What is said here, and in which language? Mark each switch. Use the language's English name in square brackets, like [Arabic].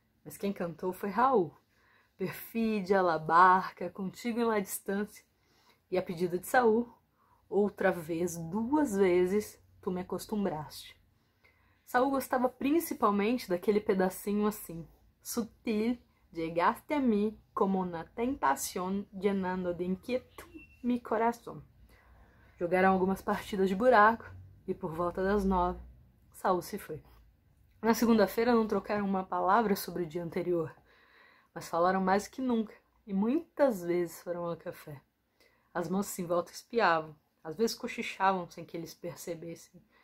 [Portuguese] Mas quem cantou foi Raul. Perfídia, la barca, contigo em lá distância. E a pedido de Saul, outra vez, 2 vezes, tu me acostumbraste. Saul gostava principalmente daquele pedacinho assim. [Spanish] Sutil, llegaste a mí como una tentación llenando de inquietud mi corazón. [Portuguese] Jogaram algumas partidas de buraco e por volta das 9, Saul se foi. Na segunda-feira não trocaram uma palavra sobre o dia anterior, mas falaram mais que nunca e muitas vezes foram ao café. As moças em volta espiavam, às vezes cochichavam sem que eles percebessem.